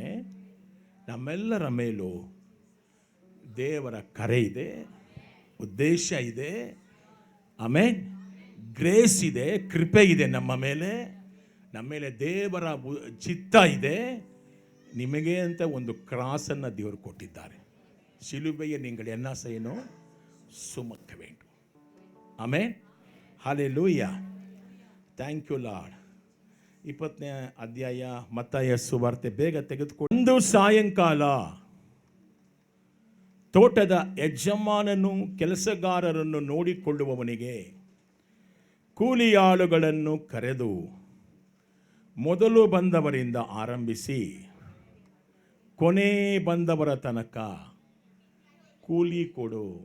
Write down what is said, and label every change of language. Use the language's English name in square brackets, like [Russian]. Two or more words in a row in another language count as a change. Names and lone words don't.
[Kannada] ನಮ್ಮೆಲ್ಲರ ಮೇಲೂ ದೇವರ ಕರೆ ಇದೆ, ಉದ್ದೇಶ ಇದೆ. ಆಮೇನ್. ಗ್ರೇಸ್ ಇದೆ, ಕೃಪೆ ಇದೆ ನಮ್ಮ ಮೇಲೆ. ನಮ್ಮ ಮೇಲೆ ದೇವರ ಚಿತ್ತ ಇದೆ. ನಿಮಗೆ ಅಂತ ಒಂದು ಕ್ರಾಸನ್ನು ದೇವರು ಕೊಟ್ಟಿದ್ದಾರೆ. [Tamil] ಶಿಲುಬೆಯ நீங்கள் என்ன செய்யணும்? சுமக்க வேண்டும். [Kannada] ಆಮೆನ್. ಹಲ್ಲೆಲೂಯಾ. [English] Thank you Lord. [Kannada] 20ನೇ ಅಧ್ಯಾಯ ಮತ್ತಾಯ ಸುವಾರ್ತೆ ಬೇಗ ತೆಗೆದುಕೊಂಡು. ಒಂದು ಸಾಯಂಕಾಲ ತೋಟದ ಯಜಮಾನನು ಕೆಲಸಗಾರರನ್ನು ನೋಡಿಕೊಳ್ಳುವವನಿಗೆ ಕೂಲಿಯಾಳುಗಳನ್ನು ಕರೆದು ಮೊದಲು ಬಂದವರಿಂದ ಆರಂಭಿಸಿ ಕೊನೆ ಬಂದವರ ತನಕ ಕೂಲಿ ಕೊಡು.